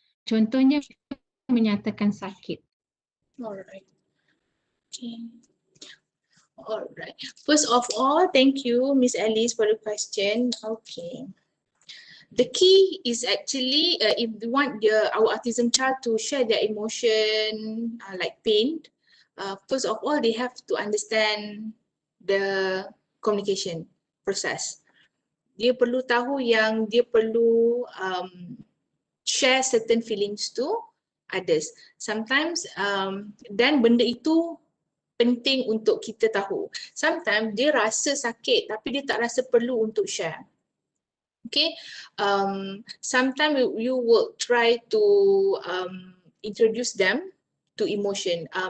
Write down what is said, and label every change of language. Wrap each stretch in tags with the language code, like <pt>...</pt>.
<ms>Contohnya menyatakan sakit.</ms> <en>Alright. Okay. Alright. First of all, thank you, Miss Alice, for the question. Okay. The key is actually if we want our autism child to share their emotion like pain, first of all, they have to understand the communication process.</en> <ms>dia perlu tahu yang dia perlu</ms> <en>share certain feelings to others.</en> <ms>Sometimes dan benda itu penting untuk kita tahu. Sometimes dia rasa sakit tapi dia tak rasa perlu untuk share.</ms> <en>Okay, sometimes you will try to introduce them to emotion.</en>